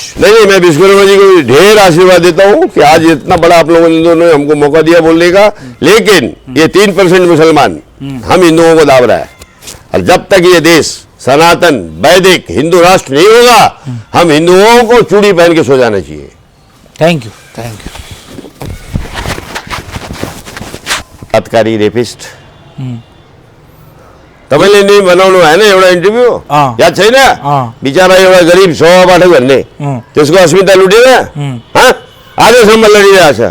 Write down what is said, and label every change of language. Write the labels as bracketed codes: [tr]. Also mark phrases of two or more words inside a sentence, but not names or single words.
[hi] नहीं, मैं विष्णु वर्मा जी को भी ढेर आशीर्वाद देता हूँ कि आज इतना बड़ा आप लोगों ने हमको मौका दिया बोलने का। लेकिन ये 3% मुसलमान हम हिंदुओं को दाब रहा है, और जब तक ये देश सनातन वैदिक हिंदू राष्ट्र नहीं होगा, हम हिंदुओं को चूड़ी पहन के सो जाना चाहिए। [en] thank you thank you. [ne] बलात्कारी रेपिस्ट तपाईँले नि बनाउनु भएन एउटा इन्टरभ्यू, अँ। याद छैन? अँ। बिचरा एउटा गरिब सभा पाठक भन्ने, त्यसको अस्मिता लुटेर आजसम्म लडिरहेको छ।